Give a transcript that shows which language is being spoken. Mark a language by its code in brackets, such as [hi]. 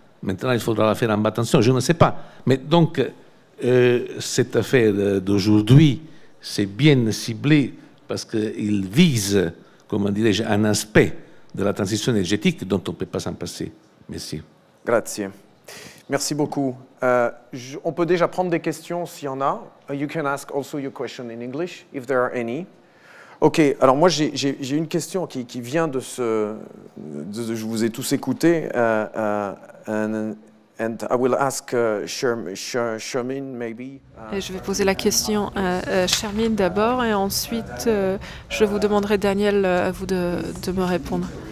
[fr] Maintenant, il faudra la faire en basse tension, je ne sais pas. Mais donc, cette affaire d'aujourd'hui, c'est bien ciblé parce qu'il vise, comment dirais-je, un aspect de la transition énergétique dont on ne peut pas s'en passer. Merci. [it] Grazie. [fr] Merci beaucoup. On peut déjà prendre des questions s'il y en a. [en] You can ask also your question in English, if there are any. [fr] Ok, alors moi j'ai une question qui vient je vous ai tous écouté, [en] and I will ask Shermin maybe. [fr] Et je vais poser la question à Shermin d'abord, et ensuite je vous demanderai, Daniel, à vous de me répondre.